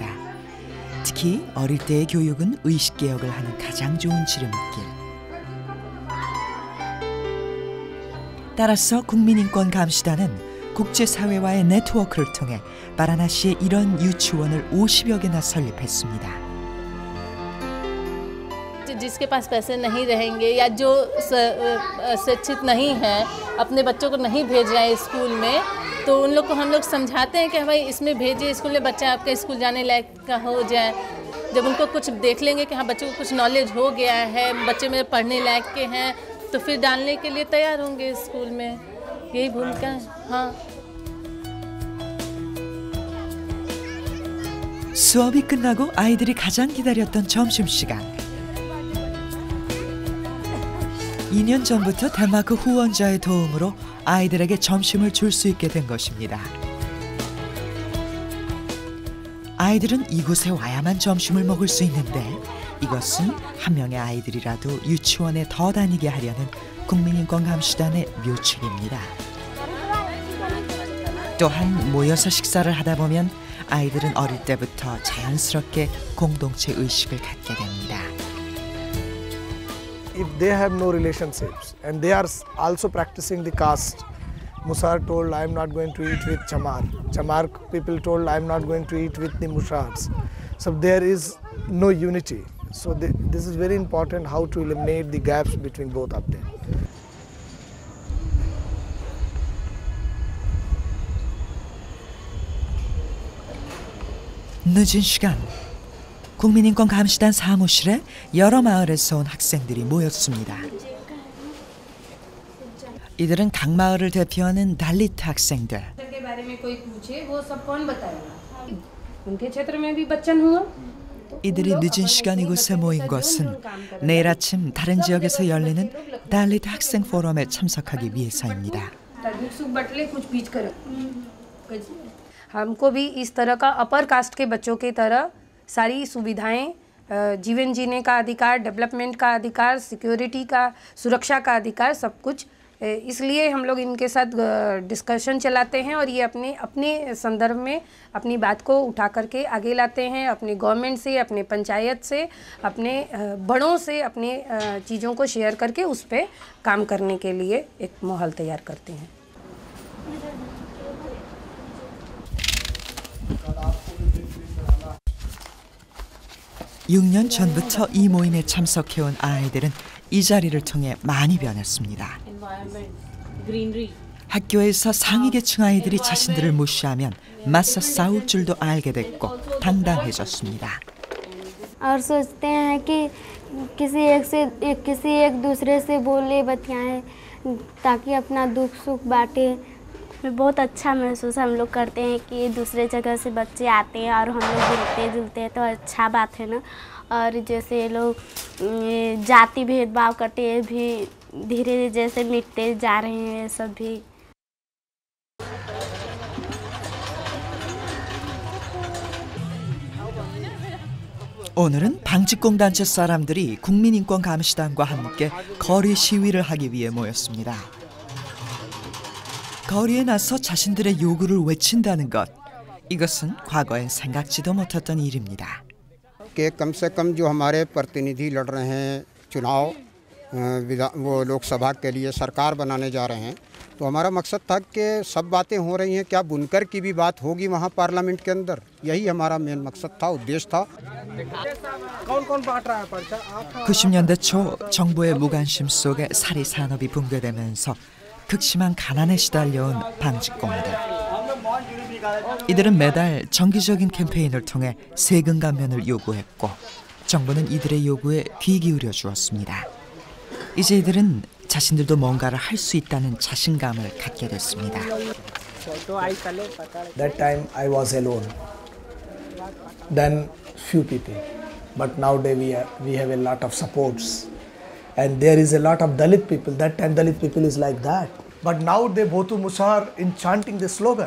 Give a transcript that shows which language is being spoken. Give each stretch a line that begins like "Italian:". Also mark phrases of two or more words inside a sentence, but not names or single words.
Korean: 특히 어릴 때의 교육은 의식개혁을 하는 가장 좋은 지름길. 따라서 국민인권감시단은 국제사회와의 네트워크를 통해 바라나시에 이런 유치원을 50여 개나 설립했습니다.
Hindi: जिसके पास पैसे नहीं रहेंगे या जो शिक्षित नहीं है, अपने बच्चों को नहीं भेज रहे हैं स्कूल में, तो उन लोग को हम लोग समझाते हैं कि भाई इसमें भेजिए स्कूल में, बच्चा आपका स्कूल जाने लायक का हो जाए। जब उनको कुछ देख लेंगे कि हाँ बच्चों को कुछ नॉलेज हो गया है, बच्चे मेरे पढ़ने लायक के हैं, तो फिर डालने के लिए तैयार होंगे स्कूल में। यही भूमिका है। हाँ।
Korean: 수업이 끝나고 아이들이 가장 기다렸던 점심시간. 2년 전부터 덴마크 후원자의 도움으로 아이들에게 점심을 줄 수 있게 된 것입니다. 아이들은 이곳에 와야만 점심을 먹을 수 있는데 이것은 한 명의 아이들이라도 유치원에 더 다니게 하려는 국민인권감시단의 묘책입니다. 또한 모여서 식사를 하다 보면 아이들은 어릴 때부터 자연스럽게 공동체 의식을 갖게 됩니다.
English: If they have no relationships and they are also practicing the caste, Musar told, I am not going to eat with Chamar. Chamar people told, I am not going to eat with the Mushars. So there is no unity. So this is very important, how to eliminate the gaps between both of them.
Korean: 늦은 시간, 국민인권감시단 사무실에 여러 마을에서 온 학생들이 모였습니다. 이들은 각 마을을 대표하는 달리트 학생들. 이들이 늦은 시간 이곳에 모인 것은 내일 아침 다른 지역에서 열리는 달리트 학생 포럼에 참석하기 위해서입니다.
Hindi: हमको भी इस तरह का
English: upper caste
Hindi: के बच्चों की तरह सारी सुविधाएं, जीवन जीने का अधिकार, डेवलपमेंट का अधिकार, सिक्योरिटी का, सुरक्षा का अधिकार, सब कुछ, इसलिए हम लोग इनके साथ डिस्कशन चलाते हैं और ये अपने संदर्भ में अपनी बात को उठा करके आगे लाते हैं, अपने गवर्नमेंट से, अपने पंचायत से, अपने बड़ों से अपने चीज़ों को शेयर करके उस पर काम करने के लिए एक माहौल तैयार करते हैं।
Korean: 6년 전부터 이 모임에 참석해온 아이들은 이 자리를 통해 많이 변했습니다. 학교에서 상위 계층 아이들이 자신들을 무시하면 맞서 싸울 줄도 알게 됐고 당당해졌습니다.
Hindi: और सोचते हैं कि किसी एक दूसरे से बोले बतियाएं ताकि अपना दुख सुख बांटे। बहुत अच्छा महसूस हम लोग करते हैं कि दूसरे जगह से बच्चे आते हैं और हम लोग मिलते जुलते हैं, तो अच्छा बात है ना। और जैसे लोग जाति भेदभाव करते हैं भी धीरे धीरे जैसे मिटते जा रहे हैं सब भी।
Korean: 오늘은 방직공단체 사람들이 국민인권감시단과 함께 거리 시위를 하기 위해 모였습니다. 거리에 나서 자신들의 요구를 외친다는 것, 이것은 과거엔 생각지도 못했던 일입니다.
Hindi: कि कम से कम जो हमारे प्रतिनिधि लड़ रहे हैं चुनाव, वो लोकसभा के लिए सरकार बनाने जा रहे हैं, तो हमारा मकसद था कि सब बातें हो रही हैं, क्या बुनकर की भी बात होगी वहाँ पार्लियामेंट के अंदर, यही हमारा मेन मकसद था, उद्देश्य था। कौन बांट रहा है पर्चा?
Korean: 90년대 초 정부의 무관심 속에 사리 산업이 붕괴되면서 극심한 가난에 시달려온 방직공들. 이들은 매달 정기적인 캠페인을 통해 세금 감면을 요구했고 정부는 이들의 요구에 귀 기울여 주었습니다. 이제 이들은 자신들도 뭔가를 할 수 있다는 자신감을 갖게 됐습니다.
English: That time I was alone. Then few people. But nowadays we have a lot of supports. And there is a lot of Dalit people. That time Dalit people is like that. But now they Bhotu Musar in chanting the slogan.